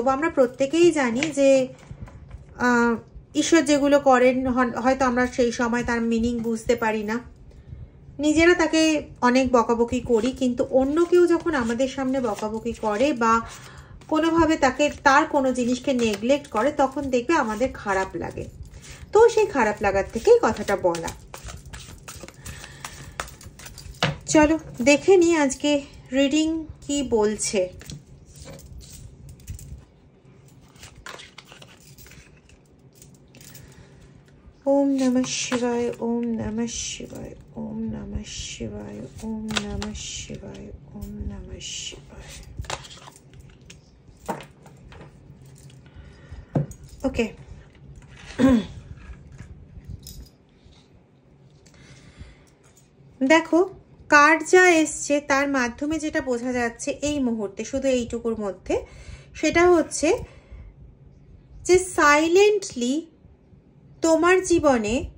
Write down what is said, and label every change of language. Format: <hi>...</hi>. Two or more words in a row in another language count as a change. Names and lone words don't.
<bn>আমরা প্রত্যেকেই জানি যে ঈশ্বর যেগুলো করেন হয়তো আমরা সেই সময় তার মিনিং বুঝতে পারি না, নিজেরা তাকে অনেক বকাবকি করি, কিন্তু অন্য কেউ যখন আমাদের সামনে বকাবকি করে বা কোনোভাবে তার কোনো জিনিসকে নেগলেক্ট করে, তখন দেখবে আমাদের খারাপ লাগে। তো সেই খারাপ লাগার থেকেই কথাটা বলা। চলো দেখে নিই আজকে রিডিং কি বলছে।</bn> <sa>ओम नमः शिवाय, ओम नमः शिवाय, ओम नमः शिवाय, ओम नमः शिवाय, ओम नमः शिवाय।</sa> <bn>ओके, দেখো কার্ড যা এসছে তার মাধ্যমে যেটা বোঝা যাচ্ছে এই মুহূর্তে, শুধু এইটুকুর মধ্যে, সেটা হচ্ছে যে সাইলেন্টলি তোমার জীবনে</bn>